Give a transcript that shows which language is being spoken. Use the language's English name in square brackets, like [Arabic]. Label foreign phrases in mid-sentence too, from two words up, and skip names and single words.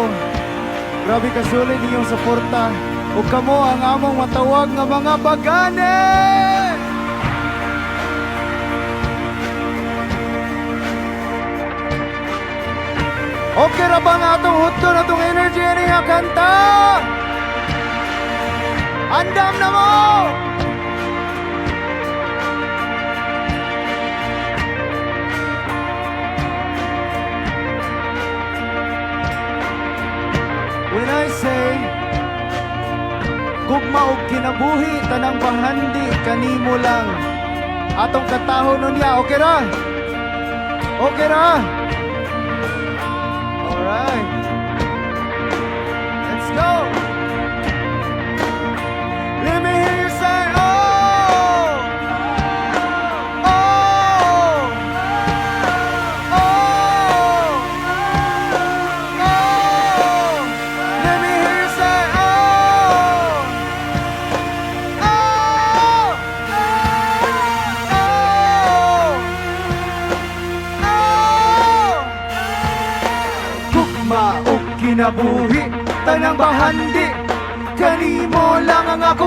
[Cebuano] Grabe kasulid inyong suporta. O kamo ang among matawag nga mga bagane. Okay ra ba nga atong hudto na itong energy nga kanta? Andam na mo! [English] When I say [Cebuano] gugma og kinabuhi tanang panghandi kanimo lang atong katahon niya, okay ra? Okay ra? [English] Alright. Let's go! Let me hear you say, oh! Oh! Oh! Oh! Let me hear you say, oh! Oh! Oh! [Cebuano] Gugma og kinabuhi tanang bahandi kanimo lang ang akong